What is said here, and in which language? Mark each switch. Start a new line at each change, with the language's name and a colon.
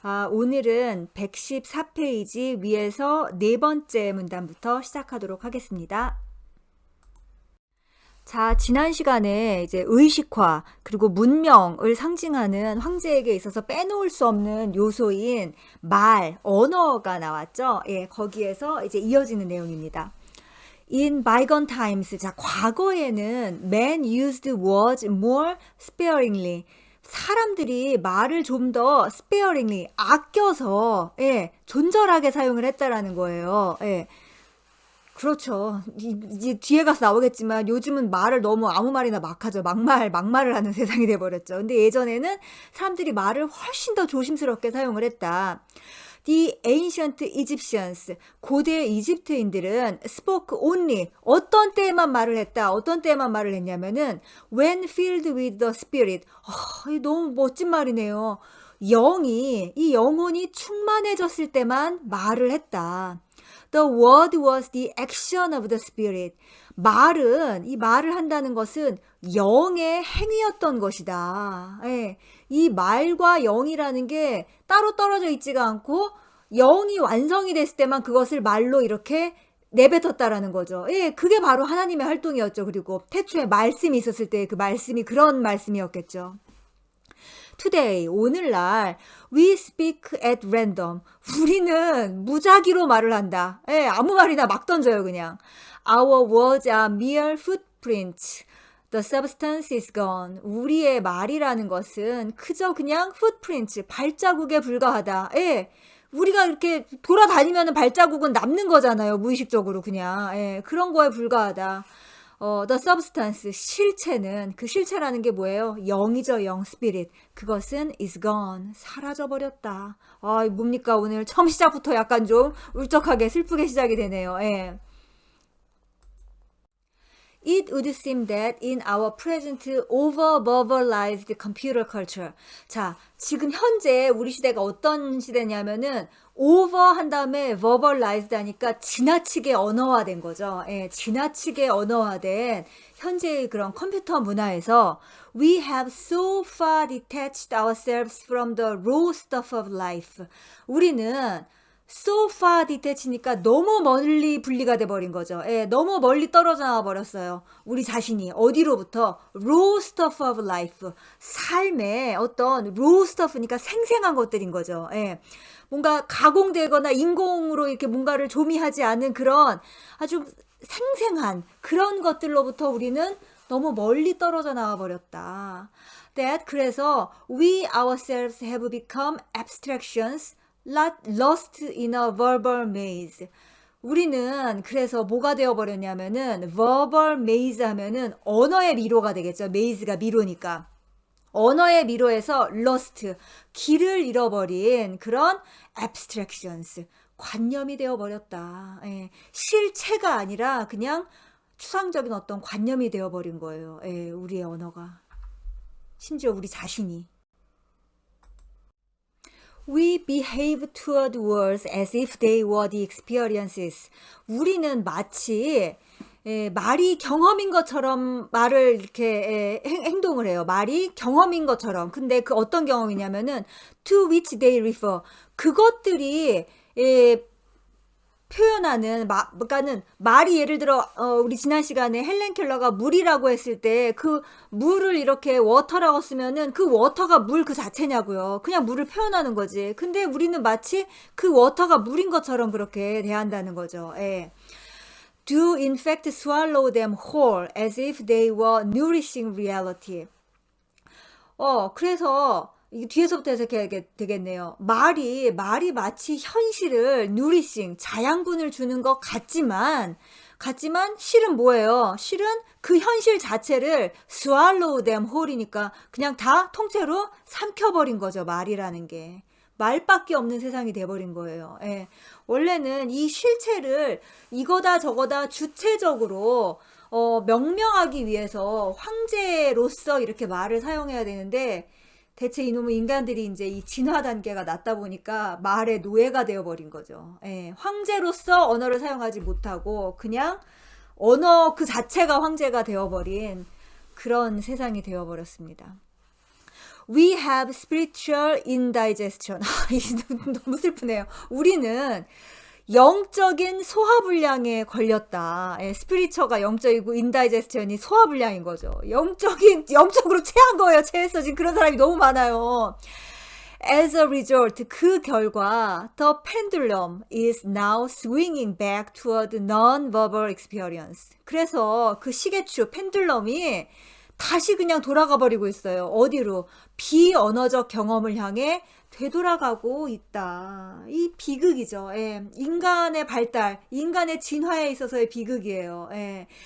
Korean: 오늘은 114페이지 위에서 네 번째 문단부터 시작하도록 하겠습니다. 자, 지난 시간에 이제 의식화 그리고 문명을 상징하는 황제에게 있어서 빼놓을 수 없는 요소인 말, 언어가 나왔죠. 예, 거기에서 이제 이어지는 내용입니다.
English: In bygone times,
Korean: 자, 과거에는
English: men used words more sparingly.
Korean: 사람들이 말을 좀 더 sparingly, 아껴서, 예, 존잘하게 사용을 했다라는 거예요. 예. 그렇죠. 이제 뒤에 가서 나오겠지만 요즘은 말을 너무 아무 말이나 막 하죠. 막말을 하는 세상이 돼버렸죠. 근데 예전에는 사람들이 말을 훨씬 더 조심스럽게 사용을 했다.
English: The ancient Egyptians,
Korean: 고대 이집트인들은
English: spoke only,
Korean: 어떤 때에만 말을 했다. 어떤 때에만 말을 했냐면은
English: when filled with the spirit.
Korean: 너무 멋진 말이네요. 이 영혼이 충만해졌을 때만 말을 했다.
English: The word was the action of the spirit.
Korean: 이 말을 한다는 것은 영의 행위였던 것이다. 예. 이 말과 영이라는 게 따로 떨어져 있지가 않고 영이 완성이 됐을 때만 그것을 말로 이렇게 내뱉었다라는 거죠. 예, 그게 바로 하나님의 활동이었죠. 그리고 태초에 말씀이 있었을 때 그 말씀이 그런 말씀이었겠죠.
English: Today,
Korean: 오늘날
English: we speak at random.
Korean: 우리는 무작위로 말을 한다. 예, 아무 말이나 막 던져요, 그냥.
English: Our words are mere footprints. The substance is gone.
Korean: 우리의 말이라는 것은 그저 그냥 footprints, 발자국에 불과하다. 예. 우리가 이렇게 돌아다니면 발자국은 남는 거잖아요. 무의식적으로 그냥. 예, 그런 거에 불과하다.
English: The substance,
Korean: 그 실체라는 게 뭐예요? 영이죠, 영, spirit. 그것은
English: is gone,
Korean: 사라져버렸다. 뭡니까? 오늘 처음 시작부터 약간 좀 울적하게 슬프게 시작이 되네요. 예.
English: It would seem that in our present over-verbalized computer culture.
Korean: 자, 지금 현재 우리 시대가 어떤 시대냐면은 over 한 다음에 verbalized 하니까 지나치게 언어화된 거죠. 예, 지나치게 언어화된 현재의 그런 컴퓨터 문화에서
English: we have so far detached ourselves from the raw stuff of life.
Korean: 우리는
English: so far detach
Korean: 니까 너무 멀리 분리가 돼버린 거죠. 예, 너무 멀리 떨어져 나와 버렸어요. 우리 자신이 어디로부터
English: raw stuff of life,
Korean: 삶의 어떤 raw stuff니까 생생한 것들인 거죠. 예, 뭔가 가공되거나 인공으로 이렇게 뭔가를 조미하지 않은 그런 아주 생생한 그런 것들로부터 우리는 너무 멀리 떨어져 나와 버렸다. 그래서
English: we ourselves have become abstractions lost in a verbal maze.
Korean: 우리는 그래서 뭐가 되어버렸냐면은
English: verbal maze
Korean: 하면은 언어의 미로가 되겠죠. maze가 미로니까. 언어의 미로에서 lost, 길을 잃어버린 그런 abstractions, 관념이 되어버렸다. 예, 실체가 아니라 그냥 추상적인 어떤 관념이 되어버린 거예요. 예, 우리의 언어가. 심지어 우리 자신이.
English: We behave toward words as if they were the experiences.
Korean: 우리는 마치 말이 경험인 것처럼 말을 이렇게 행동을 해요. 말이 경험인 것처럼. 근데 그 어떤 경험이냐면은
English: to which they refer.
Korean: 그것들이 표현하는 그러니까는 말이 예를 들어 우리 지난 시간에 헬렌 켈러가 물이라고 했을 때 그 물을 이렇게 워터라고 쓰면은 그 워터가 물 그 자체냐고요. 그냥 물을 표현하는 거지. 근데 우리는 마치 그 워터가 물인 것처럼 그렇게 대한다는 거죠. 예.
English: Do in fact swallow them whole as if they were nourishing reality.
Korean: 그래서 이게 뒤에서부터 해석해야 되겠네요. 말이 마치 현실을 누리싱, 자양분을 주는 것 같지만 실은 뭐예요? 실은 그 현실 자체를
English: swallow them whole
Korean: 이니까 그냥 다 통째로 삼켜버린 거죠. 말이라는 게. 말밖에 없는 세상이 돼버린 거예요. 예. 원래는 이 실체를 이거다 저거다 주체적으로 명명하기 위해서 황제로서 이렇게 말을 사용해야 되는데 대체 이놈의 인간들이 이제 이 진화 단계가 낮다 보니까 말의 노예가 되어버린 거죠. 예, 황제로서 언어를 사용하지 못하고 그냥 언어 그 자체가 황제가 되어버린 그런 세상이 되어버렸습니다.
English: We have spiritual indigestion.
Korean: 너무 슬프네요. 우리는 영적인 소화불량에 걸렸다. 스피리처가 영적이고 인다이제스션이 소화불량인 거죠. 영적으로 체한 거예요. 체했어. 지금 그런 사람이 너무 많아요.
English: As a result,
Korean: 그 결과
English: the pendulum is now swinging back toward non-verbal experience.
Korean: 그래서 그 시계추 펜듈럼이 다시 그냥 돌아가 버리고 있어요. 어디로? 비언어적 경험을 향해 되돌아가고 있다. 이 비극이죠. 예. 인간의 발달, 인간의 진화에 있어서의 비극이에요. 예.